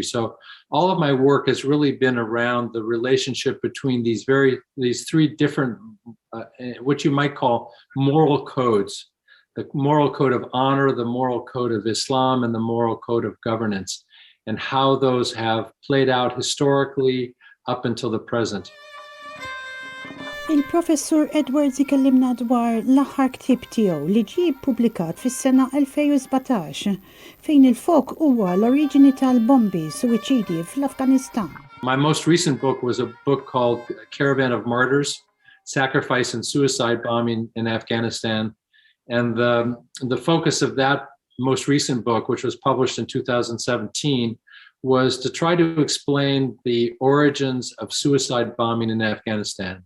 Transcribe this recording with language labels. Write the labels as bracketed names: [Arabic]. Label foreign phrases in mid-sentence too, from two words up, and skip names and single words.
[English] So all of my work has really been around the relationship between these 3 different, what you might call moral codes: the moral code of honor, the moral code of Islam, and the moral code of governance, and how those have played out historically up until the present. [Maltese] Il-Professur Edwards ikellimna dwar l-aħħar ktieb tiegħu li ġie ppubblikat fis-sena 2017 fejn il-fok huwa l-oriġini tal-bombi suwiċidi fl-Afganistan. [English] My most recent book was a book called Caravan of Martyrs: Sacrifice and Suicide Bombing in Afghanistan. And the focus of that most recent book, which was published in 2017, was to try to explain the origins of suicide bombing in Afghanistan.